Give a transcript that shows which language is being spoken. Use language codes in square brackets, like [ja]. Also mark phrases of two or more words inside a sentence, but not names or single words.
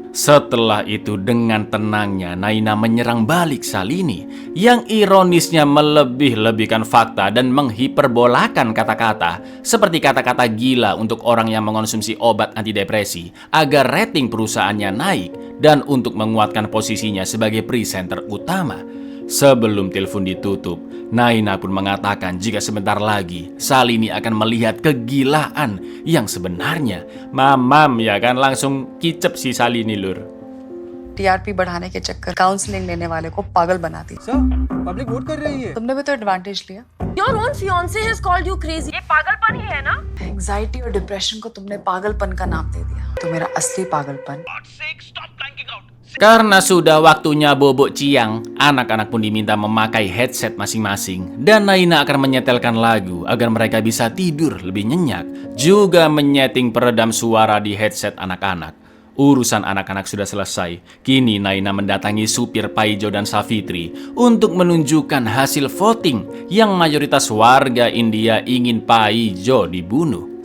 [id] Setelah itu dengan tenangnya Naina menyerang balik Shalini yang ironisnya melebih-lebihkan fakta dan menghiperbolakan kata-kata seperti kata-kata gila untuk orang yang mengonsumsi obat antidepresi agar rating perusahaannya naik dan untuk menguatkan posisinya sebagai presenter utama. Sebelum telepon ditutup, Naina pun mengatakan jika sebentar lagi Shalini akan melihat kegilaan yang sebenarnya. Mamam ya kan, langsung kicep si Shalini lur. [hi] टीआरपी बढ़ाने के चक्कर काउंसलिंग लेने वाले को पागल बनाती। सर, [en] public vote [hi] कर रही है। तुमने भी तो एडवांटेज लिया। [en] Your own fiance has called you crazy. [hi] ये पागलपन ही है ना? एंजाइटी और डिप्रेशन को तुमने पागलपन का नाम दे दिया। तो मेरा असली पागलपन। [id] Karena sudah waktunya bobok ciang, anak-anak pun diminta memakai headset masing-masing, dan Naina akan menyetelkan lagu agar mereka bisa tidur lebih nyenyak, juga menyeting peredam suara di headset anak-anak. Urusan anak-anak sudah selesai. Kini Naina mendatangi supir Paijo dan Savitri untuk menunjukkan hasil voting yang mayoritas warga India ingin Paijo dibunuh.